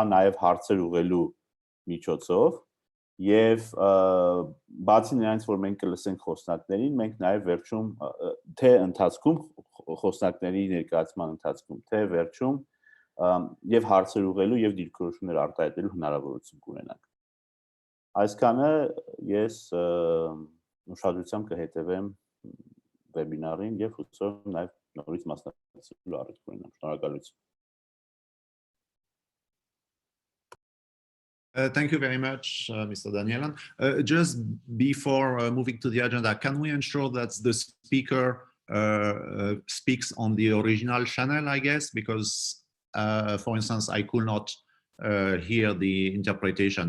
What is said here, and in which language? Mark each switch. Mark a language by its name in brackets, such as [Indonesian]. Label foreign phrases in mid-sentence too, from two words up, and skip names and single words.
[Armenian] նաեւ հարցեր ուղղելու միջոցով եւ բացի նրանից, որ մենք կլսենք խոսնակներին, մենք նաեւ վերջում թե ընթացքում խոսնակների ներկայացման ընթացքում, թե վերջում եւ հարցեր ուղղելու եւ դիրքորոշումներ արտահայտելու հնարավորություն կունենանք։ Այսքանը ես ուշադրությամբ կհետևեմ վեբինարին եւ հուսով եմ նաեւ նորից մասնակցելու առիթ կունենամ։ Շնորհակալություն։ [English] Thank you very much, Mr. Danielan. Just before moving to the agenda, can we ensure that the speaker speaks on the original channel, I guess, because, for instance, I could not hear the interpretation.